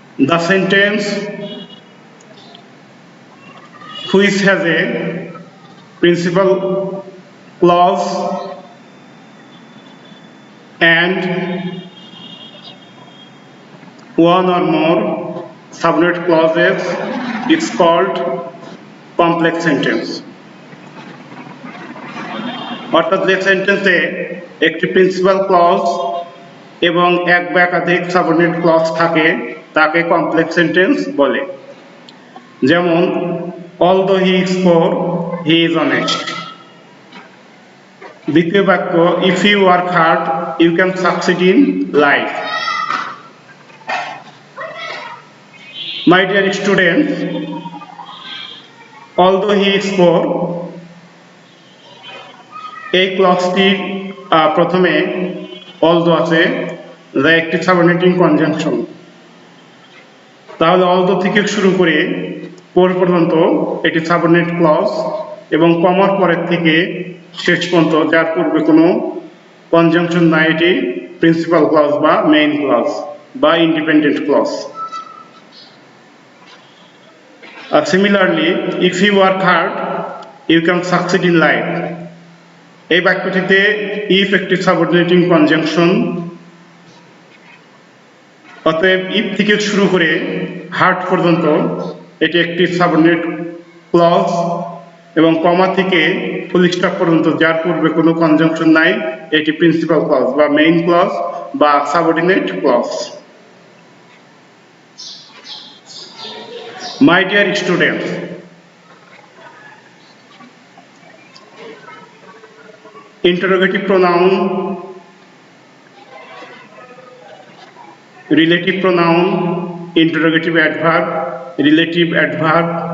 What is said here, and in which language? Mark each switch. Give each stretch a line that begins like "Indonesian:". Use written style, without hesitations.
English: The sentence which has a principal clause and one or more subordinate clauses is called complex sentence.
Bangla: অর্থাৎ যে সেন্টেন্সে একটি principal clause এবং এক বা একাধিক সাবঅর্ডিনেট ক্লজ থাকে তাকে কমপ্লেক্স সেন্টেন্স বলে।
English: যেমন although he is poor, he is honest.
Bangla: দ্বিতীয় বাক্য
English: If you work hard you can succeed in life. My dear students, although he is poor,
Bangla: এই ক্লজটির প্রথমে although আছে যা একটি সাবঅর্ডিনেটিং কনজাংশন। তাহলে although থেকে শুরু করে poor পর্যন্ত এটি সাবঅর্ডিনেট ক্লজ এবং কমার পরের থেকে শেষ পর্যন্ত যার পূর্বে কোনো কনজাংশন নাই এটি প্রিন্সিপাল ক্লজ বা মেইন ক্লজ বা independent clause.
English: Similarly, if you work hard, you can succeed in life.
Bangla: এই বাক্যটিতে if একটি সাবঅর্ডিনেটিং কনজাংশন, অতএব if থেকে শুরু করে হার্ড পর্যন্ত এটি একটি সাবঅর্ডিনেট ক্লজ এবং কমা থেকে ফুল স্টপ পর্যন্ত যার পূর্বে কোনো কনজাংশন নাই এটি প্রিন্সিপাল ক্লজ বা মেইন ক্লজ বা subordinate clause.
English: My dear students, interrogative pronoun, relative pronoun, interrogative adverb, relative adverb,